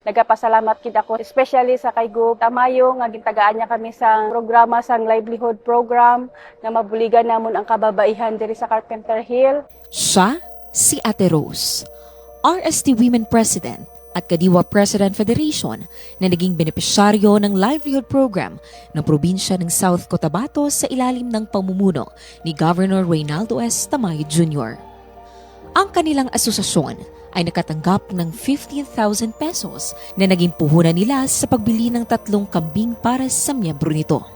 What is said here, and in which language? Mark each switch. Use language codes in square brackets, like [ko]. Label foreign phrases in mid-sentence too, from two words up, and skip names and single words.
[hil] Nagapasalamat kid ako especially sa kay Gub Tamayo nga gitagaan niya kami sa programa sang [en] livelihood program [hil] nga mabuligan namon ang kababaihan diri sa Carpenter Hill. [tl] Siya si Ate Rose, RST Women President at Kadiwa President Federation na naging benepisyaryo ng [en] livelihood program [tl] ng probinsya ng South Cotabato sa ilalim ng pamumuno ni Governor Reynaldo S. Tamayo Jr. Ang kanilang asosasyon ay nakatanggap ng 15,000 pesos na naging puhunan nila sa pagbili ng 3 kambing para sa miyembro nito.